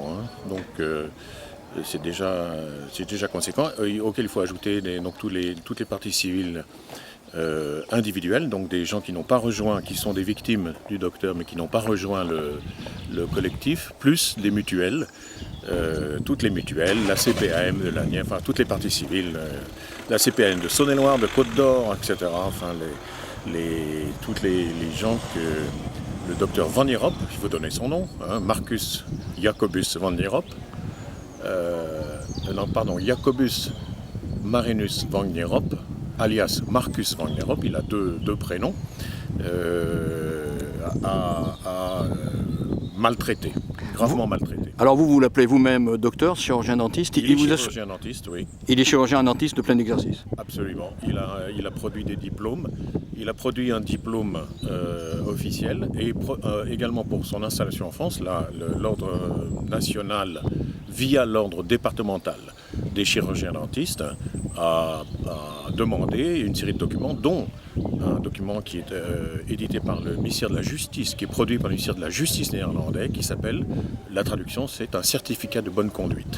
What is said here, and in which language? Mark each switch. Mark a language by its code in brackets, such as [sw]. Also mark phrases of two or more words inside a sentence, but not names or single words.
[fr] Donc c'est déjà conséquent, auquel il faut ajouter toutes les parties civiles individuelles, donc des gens qui n'ont pas rejoint, qui sont des victimes du docteur mais qui n'ont pas rejoint le collectif, plus les mutuelles, toutes les mutuelles, la CPAM de la Nièvre, enfin toutes les parties civiles, la CPAM de Saône-et-Loire, de Côte-d'Or, etc. Enfin tous les gens que le docteur Van Nierop, il faut donner son nom, Marcus Jacobus Van Nierop, Jacobus Marinus Van Nierop, alias Marcus Van Nierop, il a deux prénoms, a maltraité, gravement maltraité. Alors vous l'appelez vous-même docteur, chirurgien dentiste. Il est chirurgien dentiste, oui. Il est chirurgien dentiste de plein exercice. Absolument. Il a produit des diplômes. Il a produit un diplôme officiel et également pour son installation en France, l'ordre national, via l'ordre départemental des chirurgiens dentistes, a demandé une série de documents, dont un document qui est édité par le ministère de la Justice, qui est produit par le ministère de la Justice néerlandais, qui s'appelle, la traduction, c'est un certificat de bonne conduite.